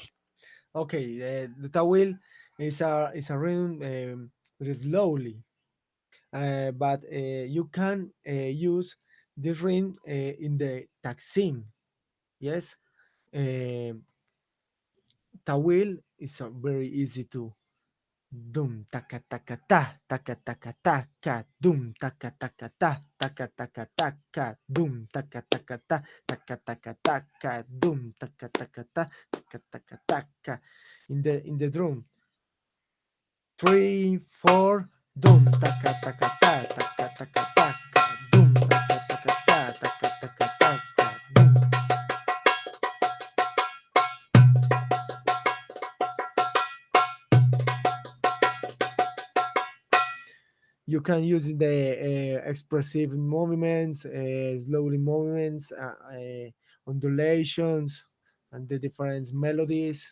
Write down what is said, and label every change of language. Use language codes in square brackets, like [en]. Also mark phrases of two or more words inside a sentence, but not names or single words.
[en] Okay, the tawil is a rhythm very slowly, but you can use this rhythm in the taksim. Yes, uh, tawil is very easy to dum taka taka ta taka taka taka dum taka taka ta taka taka taka dum taka taka ta taka taka taka dum taka taka ta taka taka taka. In the drum, 3 4 dum taka taka ta taka taka taka dum taka taka ta taka taka taka dum. You can use the expressive movements, slowly movements, undulations, and the different melodies.